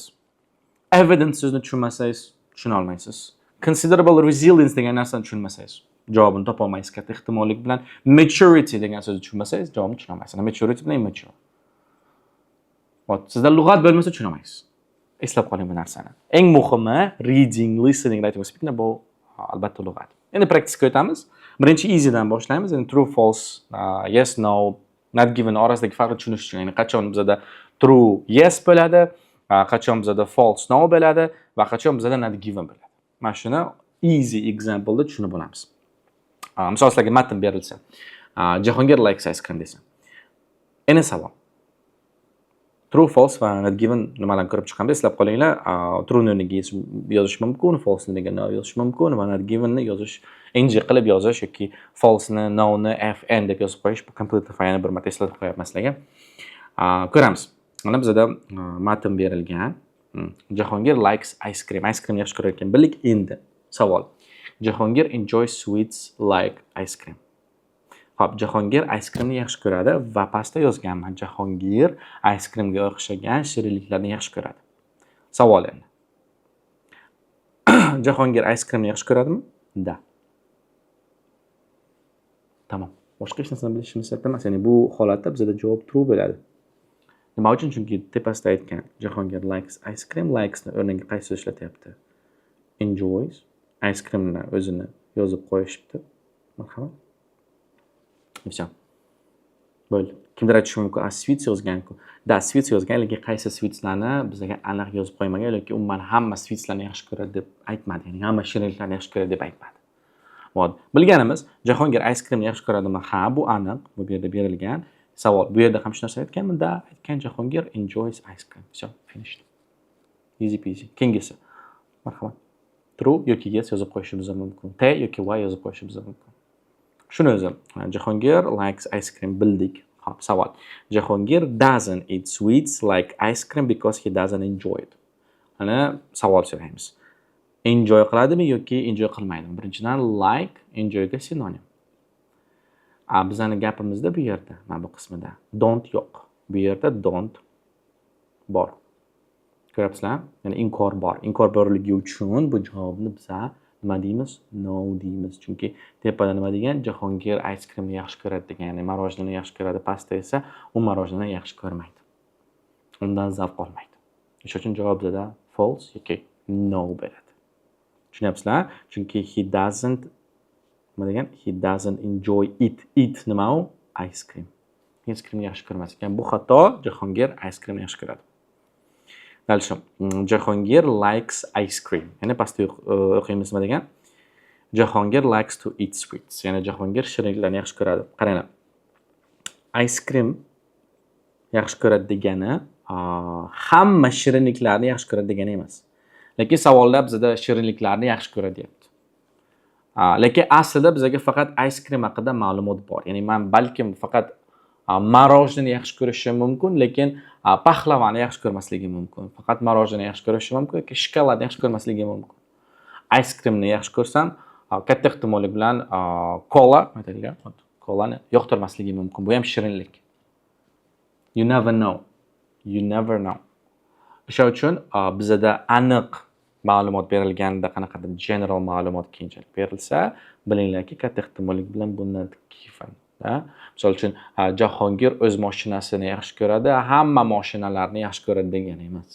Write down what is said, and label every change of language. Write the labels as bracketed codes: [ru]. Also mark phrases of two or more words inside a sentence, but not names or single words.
[uz] Evidence so'zni tushunmasangiz tushuna olmaysiz. [en] Considerable resilience [uz] degan narsani tushunmasangiz javobini topa olmaysiz katta ehtimollik bilan. Maturity degan so'zni tushunmasangiz javobini tushuna olmaysiz. Maturity bilan immature. Sizda lug'at bo'lmasa tushuna olmaysiz. Eslab qoling bu narsani. Eng muhimi [en] reading, listening, writing, speaking [uz] bu albatta lug'at. Endi praktika o'tamiz. Birinchi easy dan boshlaymiz. Endi [en] true, false, yes, no, not given [uz] orasidagi farqni tushunish uchun, ya'ni qachon bizda [en] true yes [uz] bo'ladi, qachon bizda [en] false no [uz] bo'ladi va qachon bizda [en] not given [uz] bo'ladi. Mana shuni [en] easy example [uz] da tushunib olamiz. Misol sizlarga matn berilsa, [en] Jahongir likes ice cream [uz] desam. Endi savol. [en] True, false [uz] va [en] not given [uz] nimalarni ko'rib chiqamiz. Eslab qolinglar. True ni o'rniga yozish mumkin, false ni o'rniga no yozish mumkin va [en] not given [uz] ni yozish ng qilib yozish yoki false ni no ni fn deb yozib qo'yish. Bu Completify'ni bir marta eslatib qo'yapman sizlarga. Ko'ramiz. Mana bizda matn berilgan. [en] Jahongir likes ice cream. Ice cream [uz] yaxshi ko'rar ekan. Bildik endi. Savol. [en] Jahongir enjoys sweets like ice cream. [uz] Xo'p, Jahongir [en] ice creamni [uz] yaxshi ko'radi va pastda yozganman. Jahongir [en] ice creamga [uz] o'xshagan shirinliklarni yaxshi ko'radi. Savol endi. Jahongir [en] ice creamni [uz] yaxshi ko'radimi? Da. Tamam. Boshqa hech narsani bilishimiz shart emas. Ya'ni bu holatda bizda javob true bo'ladi. Nima uchun? Chunki tepasida aytgan [en] Jahongir likes ice cream, [uz] likes ni o'rniga qaysi ishlatyapti? [en] Enjoys ice creamni [uz] o'zini yozib qo'yishibdi. Marhamat. Все. Bo'ldi. Kimdir aytishi mumkin, sweets yozgan-ku. Da, sweets yozgan, lekin qaysi sweetslarni bizga aniq yozib qo'ymagan yoki umuman hamma sweetslarni yaxshi ko'radi deb aytmadi. Ya'ni hamma shirinliklarni yaxshi ko'radi deb aytmadi. Bo'ldi. Bilganimiz, Jahongir [en] ice creamni [uz] yaxshi ko'radimi? Ha, bu aniq. Bu yerda berilgan. Savol. Bu yerda ham shu narsa aytganmi? Da, aytgan [en] Jahongir enjoys ice cream. Все, finished. Easy peasy. [uz] Keyingisi. Marhamat. True yoki yes yozib qo'yishimiz mumkin. T yoki y yozib qo'yishimiz mumkin. Shuni o'zi. [en] Jahongir likes ice cream [uz] bildik. Xo'p, savol. [en] Jahongir doesn't eat sweets like ice cream because he doesn't enjoy it. [uz] Ana savol so'raymiz. Enjoy qiladimi yoki enjoy qilmaydimi? Birinchidan like enjoyga sinonim. Bizning gapimizda bu yerda, mana bu qismida don't yo'q. Bu yerda don't bor. Ko'ryapsizlar? Ya'ni inkor bor. Inkor borligi uchun bu javobni biz nima deymiz? No deymiz. Chunki tepada nima degan? Jahongir ice creamni yaxshi ko'radi degan. Ya'ni marojnani yaxshi ko'radi, pastda esa u marojnani yaxshi ko'rmaydi. Undan zavq olmaydi. Shuning uchun javob bizda false yoki no bo'ladi. Tushunyapsizlar? Chunki [en] he doesn't [uz] nima degan? [en] He doesn't enjoy it. It [uz] nima u? [en] Ice cream. [uz] Ice creamni yaxshi ko'rmas ekan. Bu xato. Jahongir [en] ice creamni [uz] yaxshi ko'radi. [en] Dальше. Jahongir likes ice cream. [uz] Ya'ni pastda o'qiymiz nima degan? [en] Jahongir likes to eat sweets. [uz] Ya'ni Jahongir shirinliklarni yaxshi ko'radi. Qaranglar. [en] Ice cream [uz] yaxshi ko'radi degani hamma shirinliklarni yaxshi ko'radi degani emas. Lekin savolda bizda shirinliklarni yaxshi ko'radi deyapti. Lekin aslida bizga faqat [en] ice cream [uz] haqida ma'lumot bor. Ya'ni men balkim faqat marojnani yaxshi ko'rishim mumkin, lekin pahlavani yaxshi ko'rmasligim mumkin. Faqat marojnani yaxshi ko'rishim mumkin, yoki shokoladni yaxshi ko'rmasligim mumkin. [en] Ice creamni [uz] yaxshi ko'rsam, katta ehtimollik bilan kola, aytilgan, kolani yoqtirmasligim mumkin. Bu ham shirinlik. [en] You never know. You never know. [uz] O'sha uchun bizda aniq ma'lumot berilganda qanaqadir general ma'lumot keyinchalik berilsa, bilinglarki, katta ehtimollik bilan bundan kifan. Misol uchun Jahongir o'z mashinasini yaxshi ko'radi, hamma mashinalarni yaxshi ko'radi degani emas.